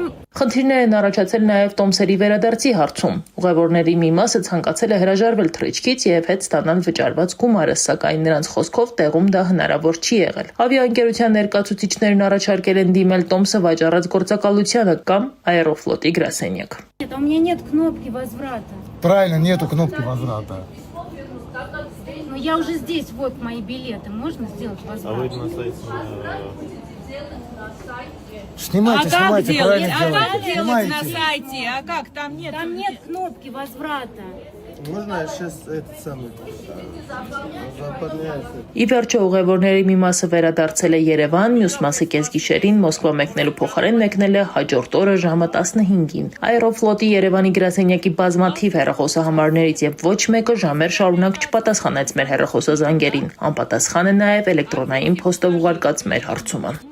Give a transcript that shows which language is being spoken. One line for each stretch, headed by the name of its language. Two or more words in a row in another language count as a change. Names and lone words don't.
Armenian: Խնդիրներ են առաջացել նաև տոմսերի վերադարձի հարցում։ Ուղևորների մի մասը ցանկացել է հրաժարվել թռիչքից եւ հետ ստանալ վճարված գումարը, սակայն նրանց խոսքով տեղում դա հնարավոր չի եղել։ Ավիաընկերության ներկայացուցիչներն առաջարկել են դիմել տոմսը վաճառած գործակալությանը կամ Aeroflot-ի գրասենյակ։
Russian: У меня нет кнопки возврата. Правильно, нету кнопки возврата. Но я уже здесь, вот мои билеты. Можно сделать возврат? А вы на сайте... Снимайте, как делать? правильно делать на сайте? А как? Там нет кнопки возврата. Можно я сейчас этот самый...
Armenian: Ի վերջո ուղևորների մի մասը վերադարձել է Երևան, մյուս մասը կեսգիշերին Մոսկվա մեկնելու փոխարեն մեկնել է հաջորդ օրը ժամը 15-ին։ Aeroflot-ի Երևանի գրասենյակի բազմաթիվ հեռախոսահամարներից եւ ոչ մեկը ժամեր շարունակ չպատասխանեց մեր հեռախոսազանգերին։ Անպատասխան է նաեւ էլեկտրոնային փոստով ուղարկած մեր հարցումը։